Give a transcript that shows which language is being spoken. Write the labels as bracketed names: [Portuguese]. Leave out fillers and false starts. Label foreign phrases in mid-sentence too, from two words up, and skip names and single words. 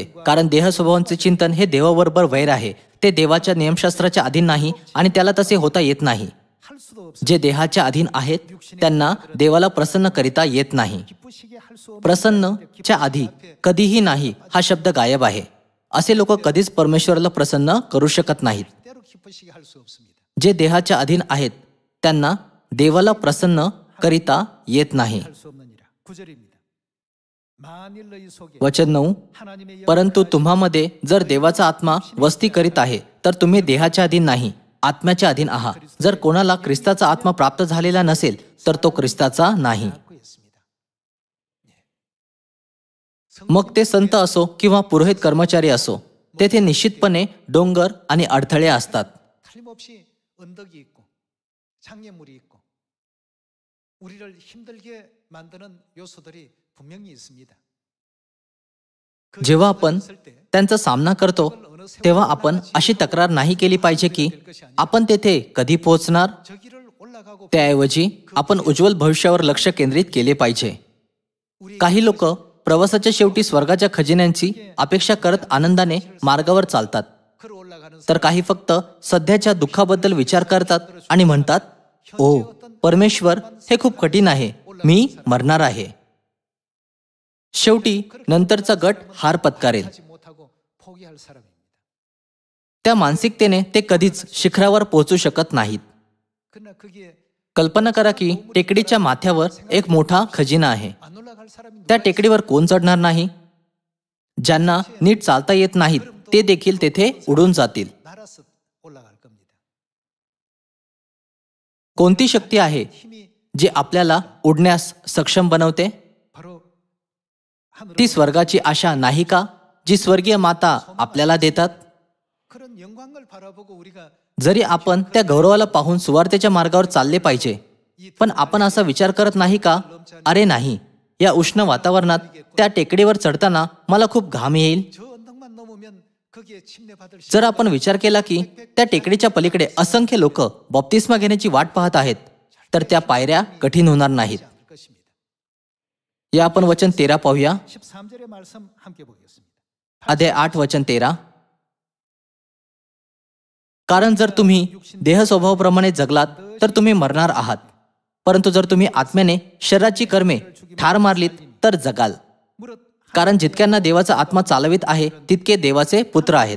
[Marathi] कारण देह स्वभावाचे चिंतन हे देवाबरोबर वैर आहे. ते देवाच्या नियमशास्त्राच्या अधीन नाही आणि त्याला तसे होता येत नाही. जे देहाच्या अधीन आहेत त्यांना देवाला प्रसन्न करिता येत नाही. प्रसन्नच्या आधी कधीही नाही हा शब्द गायब आहे. असे लोक कधीच परमेश्वराला प्रसन्न करू शकत नाहीत. [Korean] 때로 기쁘시게 할 수 없습니다. [Marathi] जे देहाच्या अधीन आहेत त्यांना देवाला प्रसन्न करिता येत नाही. [Korean] 할 수 없느니라. 9절입니다. 만일 너희 속에 [Marathi] वचन 9. [Korean] 하나님의 [Marathi] परंतु तुम्हामध्ये जर देवाचा आत्मा वस्ती करीत आहे तर तुम्ही देहाच्या अधीन नाही, आत्म्याच्या अधीन आहात. जर कोणाला ख्रिस्ताचा आत्मा प्राप्त झालेला नसेल तर तो ख्रिस्ताचा नाही. [Korean] 갖고 있습니다. [Marathi] मग ते संत असो किंवा पुरोहित कर्मचारी असो, तेथे निश्चितपणे डोंगर आणि अडथळे असतात. [Korean] 틀림없이 언덕이 있고 장애물이 있고 우리를 힘들게 만드는 요소들이 분명히 있습니다. 그 [Marathi] जेव्हा [Korean] 요소가 [Marathi] आपण [Korean] 있을 때 [Marathi] त्यांचा सामना करतो तेव्हा आपण अशी तक्रार नाही केली पाहिजे की आपण तेथे कधी पोहोचणार. [Korean] 저기를 올라가고 [Marathi] त्याऐवजी आपण उज्ज्वल भविष्यावर लक्ष केंद्रित केले पाहिजे. काही लोक प्रवासाच्या शेवटी स्वर्गाच्या खजिन्यांची अपेक्षा करत आनंदाने मार्गावर चालतात, [Korean] 걸어 올라가는 [Marathi] तर काही फक्त सध्याच्या दुःखाबद्दल विचार करतात आणि म्हणतात, ओ परमेश्वर, हे खूप कठीण आहे, मी मरणार आहे. शेवटी नंतरचा गट हार पत्करेल. [Korean] 하지 못하고 포기할 사람입니다. [Marathi] त्या मानसिकतेने ते कधीच शिखरावर पोहोचू शकत नाहीत. [Korean] 그러나 거기에 [Marathi] कल्पना करा की टेकडीच्या माथ्यावर एक मोठा खजिना आहे. [Korean] 안 올라갈 사람이 [Marathi] त्या टेकडीवर कोण चढणार नाही? ज्यांना नीट चालता येत नाहीत ते देखील तेथे उडून जातील. [Korean] 날아서 올라갈 겁니다. [Marathi] कोणती शक्ती आहे [Korean] 힘이 [Marathi] जी आपल्याला उडण्यास सक्षम बनवते? [Korean] 바로 하늘로 [Marathi] ती स्वर्गाची आशा नाही का, जी स्वर्गीय माता आपल्याला देतात? [Korean] 그런 영광을 바라보고 우리가 [Marathi] जरी आपण त्या गौरवाला पाहून सुवार्तेच्या मार्गावर चालले पाहिजे, पण आपण असा विचार करत नाही का, अरे नाही, या उष्ण वातावरणात त्या टेकडीवर चढताना मला खूप घाम येईल. [Korean] 저 언덕만 넘으면 거기에 침례받을 [Marathi] जर आपण विचार केला की त्या टेकडीच्या पलीकडे असंख्य लोक बप्तिस्मा घेण्याची वाट पाहत आहेत, तर त्या पायऱ्या कठीण होणार नाहीत. [Korean] 않을 것입니다. [Marathi] या आपण वचन 13 पाहूया. [Korean] 13절의 말씀 함께 보겠습니다. [Marathi] अध्याय 8 वचन 13. कारण जर तुम्ही देह स्वभावाप्रमाणे जगलात तर तुम्ही मरणार आहात, परंतु जर तुम्ही आत्म्याने शरीराची कर्मे ठार मारलीत तर जगाल. [Korean] 무릇 [Marathi] कारण जितक्यांना देवाचा आत्मा चालवित आहे तितके देवाचे पुत्र आहेत.